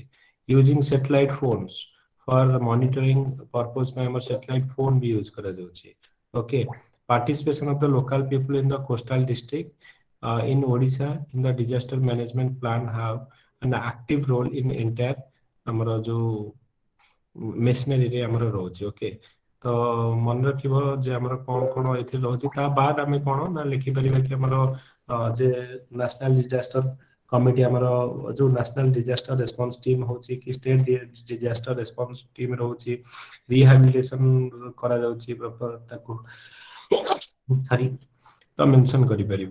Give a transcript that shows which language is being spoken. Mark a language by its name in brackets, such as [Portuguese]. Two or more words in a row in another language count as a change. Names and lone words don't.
[English] using satellite phones for monitoring purpose [Odia] ପାଇଁ ଆମର [English] satellite phone ବି use କରାଯାଉଛି। Okay, participation of the local people in the coastal district in Odisha in the disaster management plan have an active role in entire [Odia] ଆମର ଯୋଉ machinery ରେ ଆମର ରହୁଛି। ଓକେ, ତ ମନେ ରଖିବ ଯେ ଆମର କଣ କଣ ଏଥିରେ ରହୁଛି। ତା ବାଦ ଆମେ କଣ ନା ଲେଖିପାରିବା କି ଆମର ଯେ [English] national disaster committee [Odia] ଆମର ଯୋଉ [English] national disaster response team [Odia] ହଉଛି କି [English] state disaster response team [Odia] ରହୁଛି, ରିହାବିଲିଟେସନ କରାଯାଉଛି ତାକୁ ତ ମେନସନ କରିପାରିବୁ।